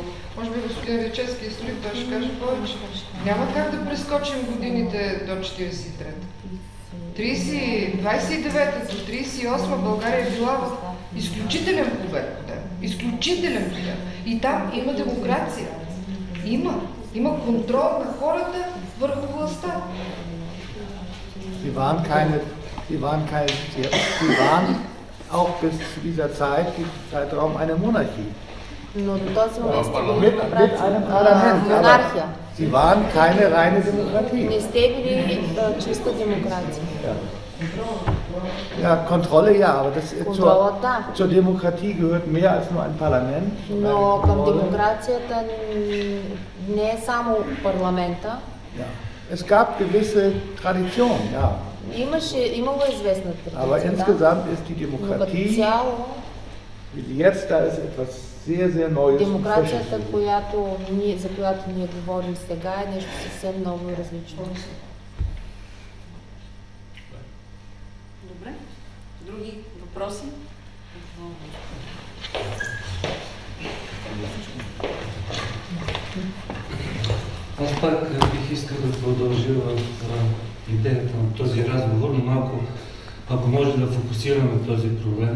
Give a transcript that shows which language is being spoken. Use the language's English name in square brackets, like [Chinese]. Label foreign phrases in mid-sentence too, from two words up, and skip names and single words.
[Bulgarian] Може би господин Речевски историк, той ще каже повече. Няма как да прескочим годините до 43-та. 29-та до 38-та България е била в изключителен побед. Изключителен побед. И там има демокрация. Има контрол на хората върху властта. [German] Sie waren auch bis zu dieser Zeit, diesem Zeitraum, eine Monarchie. [Bulgarian] Но до този момент сте били [German] Mit einem Parlament. Aber [Bulgarian] монархия. [German] Sie waren keine reine Demokratie. [Bulgarian] Не сте били чиста демокрация. [German] Ja, Kontrolle ja, aber [Bulgarian] Контролът да. [German] zur Demokratie gehört mehr als nur ein Parlament. [Bulgarian] Но към демокрацията не е само парламента. [German] Ja. Es gab gewisse Traditionen, ja. [Bulgarian] Имало известна [German] Aber [Bulgarian] традиция, да. [German] insgesamt ist die [Bulgarian] Но като [German] Demokratie, [Bulgarian] цяло, [German] wie sie jetzt da ist, etwas sehr, sehr Neues. und [Bulgarian] демокрацията, [German] Frisches. [Bulgarian] за която ние говорим сега, е нещо съвсем ново и различно. Добре. Други въпроси? Аз пак бих искал да продължа в идеята на този разговор, но малко, ако може да фокусираме този проблем.